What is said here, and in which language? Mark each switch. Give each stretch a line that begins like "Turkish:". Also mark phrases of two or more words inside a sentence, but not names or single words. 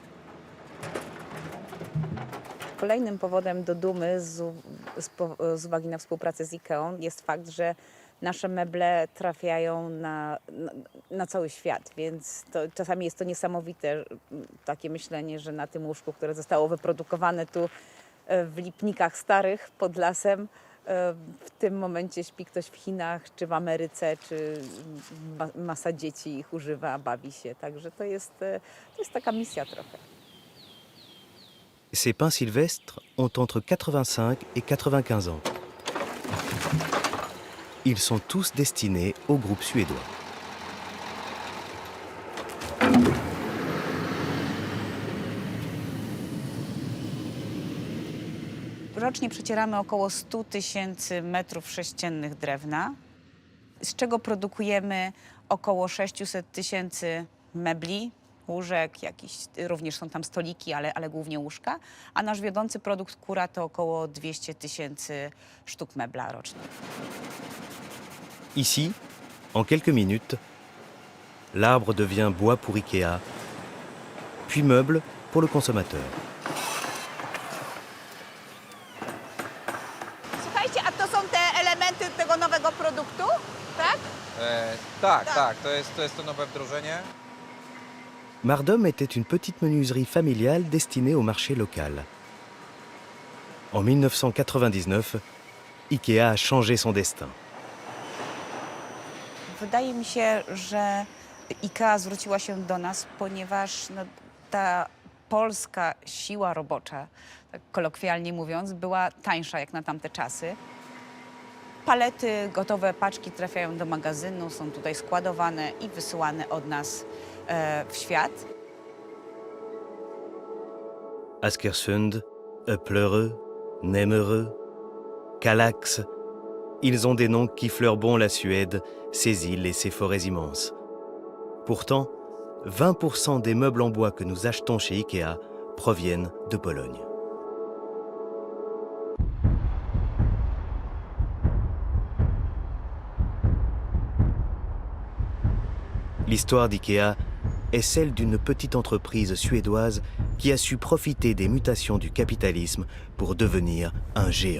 Polish: Kolejnym powodem do dumy z uwagi na współpracę z IKEA jest fakt, że nasze meble trafiają na cały świat, więc czasami jest to niesamowite takie myślenie, że na tym łóżku, które zostało wyprodukowane tu w Lipnikach Starych pod lasem, w tym momencie śpi ktoś w Chinach, czy w Ameryce, czy masa dzieci ich używa, bawi się. Także to jest taka misja trochę.
French: Ces pins sylvestres ont entre 85 et 95 ans. Ils sont tous destinés au groupe suédois.
Polish: Rocznie przecieramy około 100 000 metrów sześciennych drewna, z czego produkujemy około 600 000 mebli, łóżek, również są tam stoliki, ale głównie łóżka, a nasz wiodący produkt kura to około 200 000 sztuk mebla rocznie.
French: Ici, en quelques minutes, l'arbre devient bois pour Ikea, puis meuble pour le consommateur.
Polish: Słuchajcie, a to są te elementy tego nowego produktu, tak? Tak, to jest to nowe wdrożenie.
French: Mardom était une petite menuiserie familiale destinée au marché local. En 1999, Ikea a changé son destin.
Polish: Wydaje mi się, że IKEA zwróciła się do nas, ponieważ ta polska siła robocza, tak kolokwialnie mówiąc, była tańsza jak na tamte czasy. Palety, gotowe paczki trafiają do magazynu, są tutaj składowane i wysyłane od nas w świat.
French: Askersund, Eplereux, Nemmereux, Kallax, ils ont des noms qui fleurent bon la Suède, ses îles et ses forêts immenses. Pourtant, 20% des meubles en bois que nous achetons chez Ikea proviennent de Pologne. L'histoire d'Ikea est celle d'une petite entreprise suédoise qui a su profiter des mutations du capitalisme pour devenir un géant.